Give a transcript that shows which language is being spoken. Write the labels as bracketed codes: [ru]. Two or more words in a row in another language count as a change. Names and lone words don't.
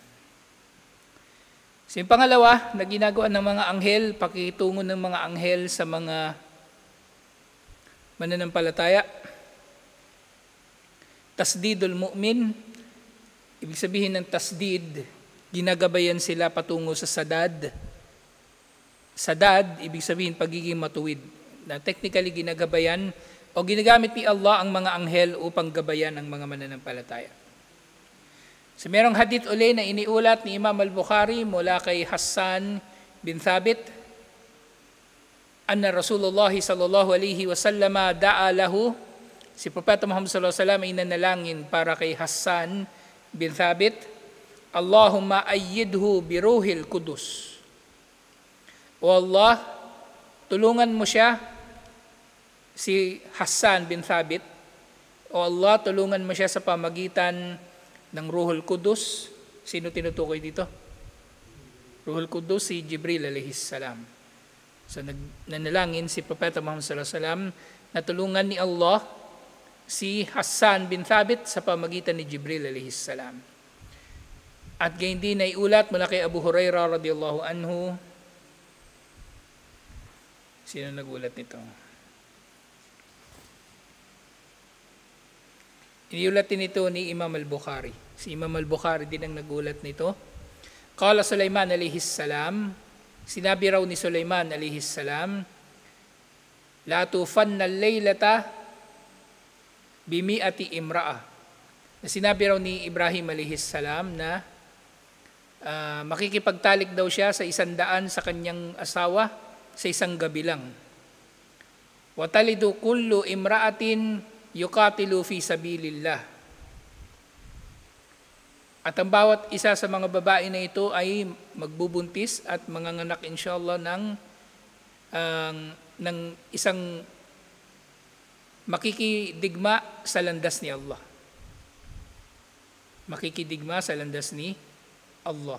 [tl] So yung pangalawa na ginagawa ng mga anghel, pakikitungo ng mga anghel sa mga mananampalataya, [ar] تسديد المؤمن, [tl] ibig sabihin ng tasdid, ginagabayan sila patungo sa sadad. Sadad, ibig sabihin pagiging matuwid. Na technically ginagabayan o ginagamit ni Allah ang mga anghel upang gabayan ang mga mananampalataya. So merong hadith uli na iniulat ni Imam al-Bukhari mula kay Hassan bin Thabit, [ar] أن رسول الله صلى الله عليه وسلم دعا له, [tl] si Propeta Muhammad [ar] صلى الله عليه وسلم [tl] ay nanalangin para kay Hassan bin Thabit, [ar] اللهم أيده بروح القدس. [tl] O Allah, tulungan mo siya, si Hassan bin Thabit, o Allah, tulungan mo siya sa pamagitan ng Ruhul Kudus. Sino tinutukoy dito? Ruhul Kudus, si Jibril [ar] عليه السلام. [tl] So nanalangin si Propeta Muhammad [ar] صلى الله عليه وسلم [tl] na tulungan ni Allah si Hassan bin Thabit sa pamagitan ni Jibril [ar] عليه السلام. [tl] At gayon din ay ulat mula kay Abu Hurairah [ar] رضي الله عنه. [tl] Sino nagulat nito? Iniulat din ito ni Imam al-Bukhari. Si Imam al-Bukhari din ang nagulat nito. [ar] قال سليمان عليه السلام, [tl] sinabi raw ni Sulaiman [ar] عليه السلام, لأطوفن الليلة بمائة امرأة. [tl] Na sinabi raw ni Ibrahim alayhis salam na makikipagtalik daw siya sa 100 sa kanyang asawa sa isang gabi lang. [ar] وتلد كل امرأة يقاتل في سبيل الله. [tl] At ang bawat isa sa mga babae na ito ay magbubuntis at manganganak inshallah ng isang makikidigma sa landas ni Allah. Makikidigma sa landas ni Allah.